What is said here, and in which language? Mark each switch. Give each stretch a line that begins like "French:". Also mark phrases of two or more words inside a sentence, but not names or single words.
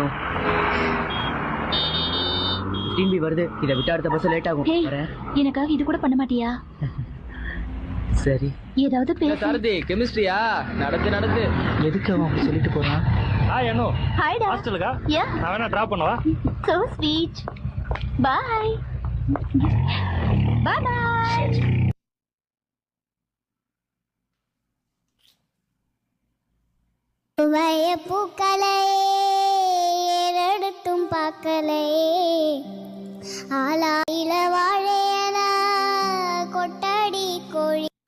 Tamil: வீட்டுக்கு போய்
English: record work
Tamil: பண்ணணும். 15B வருது. இதை விட்டு அடுத்த பஸ் லேட் ஆகும். ஹேய், வரேன். எனக்காக இது கூட பண்ண மாட்டியா? சரி. ஏதாவது பேசு. சாரதி கெமிஸ்ட்ரியா? நடந்து எதுக்கு அவன் அப்படி சொல்லிட்டு போறான்? ஹாய் அனு, ஹாய் டா. ஹாஸ்டலுக்கா?
English: யா,
Tamil: நான் வேணா டிராப் பண்ணவா?
English: so sweet. Bye. Bye bye.
Tamil: பூக்களை ஏறெடுத்தும் பார்க்கலை ஆளாயில வாழையன கொட்டடி கோழி